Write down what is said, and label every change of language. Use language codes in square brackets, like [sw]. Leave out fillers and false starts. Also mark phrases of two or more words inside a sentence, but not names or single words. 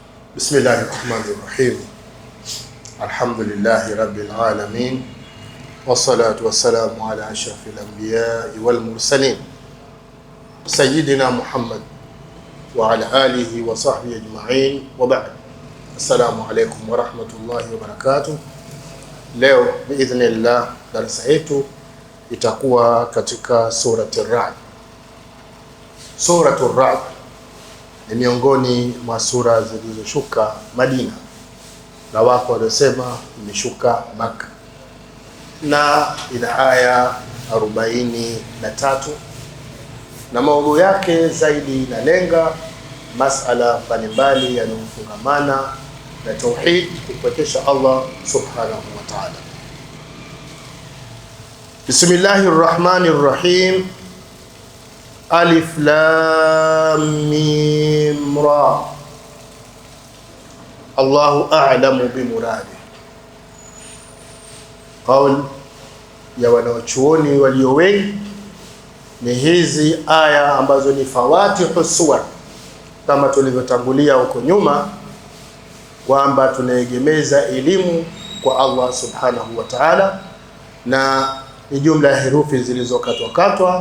[ar] بسم الله الرحمن الرحيم. الحمد لله رب العالمين. والصلاة والسلام على أشرف الأنبياء والمرسلين سيدنا محمد وعلى آله وصحبه أجمعين وبعد. السلام عليكم ورحمة الله وبركاته. [sw] Leo biidhnillah darasa yetu itakuwa katika surati Ar-Ra'd. Suratu Ar-Ra'd ni miongoni mwa sura zilizoshuka Madina, na wako waliosema imeshuka Makka, na ina aya 43 na maudhui yake zaidi inalenga masala mbalimbali yanayofungamana na tauhid, kupwekesha Allah [ar] سبحانه وتعالى. بسم الله الرحمن الرحيم. ألف لام ميم را. الله أعلم بمراده. [sw] Qaul ya wanachuoni walio wengi ni hizi aya ambazo ni [ar] فواتح السور, [sw] kama tulivyotangulia huko nyuma kwamba tunaegemeza elimu kwa Allah [ar] سبحانه وتعالى, [sw] na ni jumla ya herufi zilizokatwa.